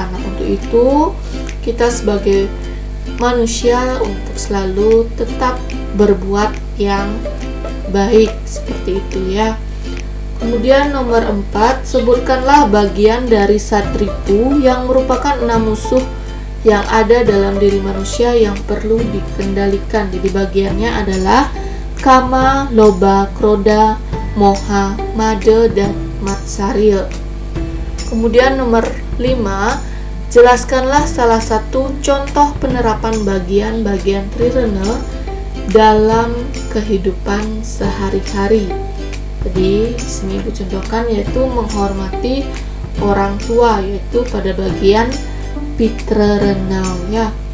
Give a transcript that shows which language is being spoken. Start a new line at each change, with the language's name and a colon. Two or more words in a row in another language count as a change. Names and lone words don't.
Indonesian: Nah, untuk itu kita sebagai manusia untuk selalu tetap berbuat yang baik, seperti itu ya. Kemudian nomor 4, sebutkanlah bagian dari satripu yang merupakan 6 musuh yang ada dalam diri manusia yang perlu dikendalikan. Jadi bagiannya adalah kama, loba, kroda, moha, mada, dan matsarya. Kemudian nomor 5, jelaskanlah salah satu contoh penerapan bagian-bagian trirana dalam kehidupan sehari-hari. Jadi di sini Ibu contohkan yaitu menghormati orang tua, yaitu pada bagian pitrarana ya.